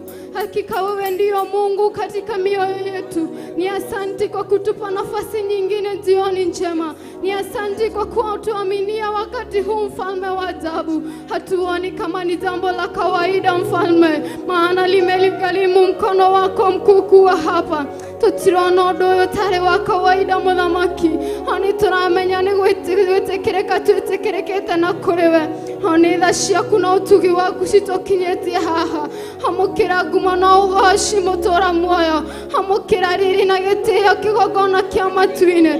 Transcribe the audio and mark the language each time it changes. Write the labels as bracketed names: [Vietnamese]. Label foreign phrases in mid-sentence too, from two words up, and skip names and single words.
[Swahili] Hakika wewe ndio Mungu katika mioyo yetu. Ni asante kwa kutupa nafasi nyingine jioni njema. Ni asante kwa kutuaminia wakati huu, mfalme wa ajabu. Hatuoni kama ni jambo la kawaida, mfalme, maana limegharimu mkono wako mkuu kuwa hapa. [Kikuyu] Tutirona ũndũ ũyũ ũtarĩ wa kawaida mũthamaki. Oni turamenya nĩ gwĩtĩkĩrĩka twĩtĩkĩrĩkĩte na kũrĩ we. Oni tha ciaku na ũtugi waku citũkinyĩtie haha. Hamũkĩra ngumo na ũgooci mũtũũra muoyo. Hamũkĩra riri na gĩtĩĩo kĩgongona kĩa matu-inĩ.